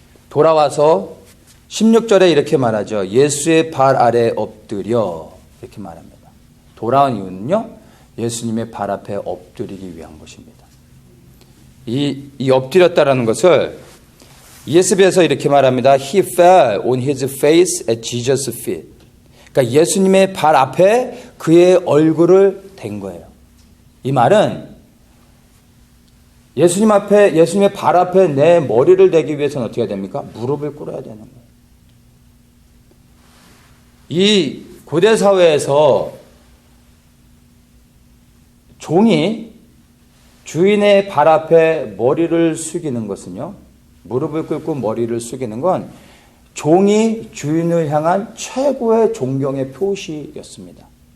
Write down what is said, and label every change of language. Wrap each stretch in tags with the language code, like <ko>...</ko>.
<ko>돌아와서 16절에 이렇게 말하죠. 예수의 발 아래 엎드려 이렇게 말합니다. 돌아온 이유는요. 예수님의 발 앞에 엎드리기 위한 것입니다. 이 엎드렸다라는 것을 ESV에서 이렇게 말합니다.</ko> <en>He fell on his face at Jesus' feet.</en> <ko>그러니까 예수님의 발 앞에 그의 얼굴을 댄 거예요. 이 말은 예수님의 발 앞에 내 머리를 대기 위해서는 어떻게 해야 됩니까? 무릎을 꿇어야 되는 거예요. 이 고대 사회에서 종이 주인의 발 앞에 머리를 숙이는 것은요, 무릎을 꿇고 머리를 숙이는 건 종이 주인을 향한 최고의 존경의 표시였습니다.</ko>